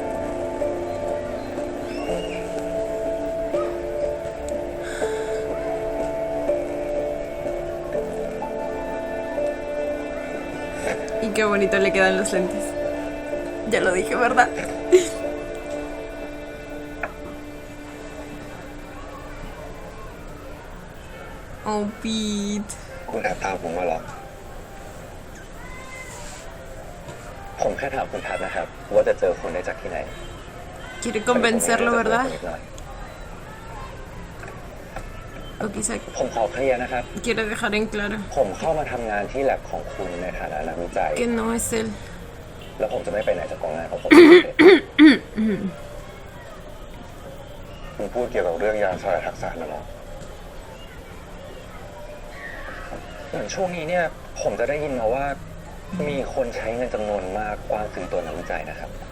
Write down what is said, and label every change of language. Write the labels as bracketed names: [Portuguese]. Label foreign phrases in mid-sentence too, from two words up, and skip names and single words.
[Spanish] Y qué bonito le quedan los lentes. Ya lo dije, ¿verdad? Oh, Pete. [Thai] คุณแอบตามผมมาหรอ ผมแค่ถามคุณทัศน์นะครับ ว่าจะเจอคนได้จากที่ไหน [Spanish] Quiere convencerlo, ¿verdad? O quizá [Thai] ผมขอเคลียร์นะครับ [Spanish] quiere dejar en claro [Thai] ผมเข้ามาทำงานที่แลบของคุณในฐานะนักวิจัย [Spanish] que no es él. [Thai] แล้วผมจะไม่ไปไหนจากกองงานของผม คุณพูดเกี่ยวกับเรื่องยาสลายทักษะนะหรอเหมือนช่วงนี้เนี่ยผมจะได้ยินมาว่ามีคนใช้เงินจำนวนมากกว้านซื้อตัวนักวิจัยนะครับ